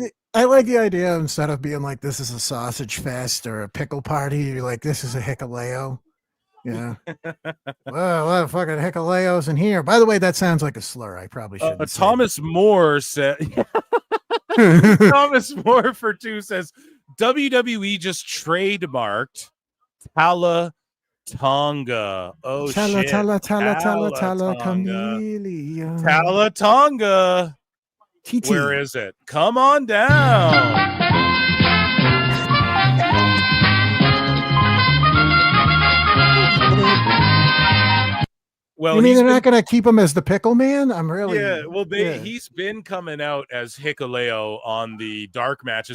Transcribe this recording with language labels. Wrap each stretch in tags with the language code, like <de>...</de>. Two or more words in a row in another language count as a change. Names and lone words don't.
<en>I like the idea instead of being like, this is a sausage fest or a pickle party, you're like, this is a Hikaleo. Yeah. Well, what the fucking Hikaleos in here? By the way, that sounds like a slur. I probably shouldn't say Thomas Moore said. Thomas Moore for 2 says WWE just trademarked Tala Tonga. Oh Tala, shit! tala, tala, tala, Tala tala, Tonga. chameleon. Tala Tonga. TT. Where is it? Come on down. Well, you mean they're not going to keep him as the pickle man? I'm really he's been coming out as Hikaleo on the dark matches.</en>